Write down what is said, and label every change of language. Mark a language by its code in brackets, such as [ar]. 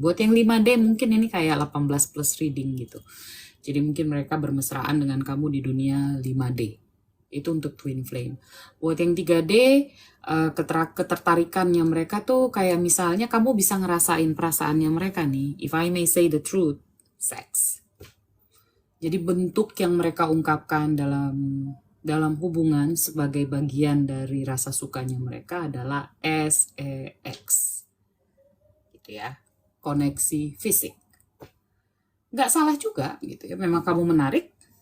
[id] Buat yang 5D mungkin ini kayak 18 plus reading gitu. Jadi mungkin mereka bermesraan dengan kamu di dunia 5D. Itu untuk twin flame. Buat yang 3D, ketertarikannya mereka tuh kayak misalnya kamu bisa ngerasain perasaannya mereka nih. [en] If I may say the truth, sex. [id] Jadi bentuk yang mereka ungkapkan dalam hubungan sebagai bagian dari rasa sukanya mereka adalah sex. Gitu ya. Koneksi fisik. Nggak salah juga gitu ya. Memang kamu menarik.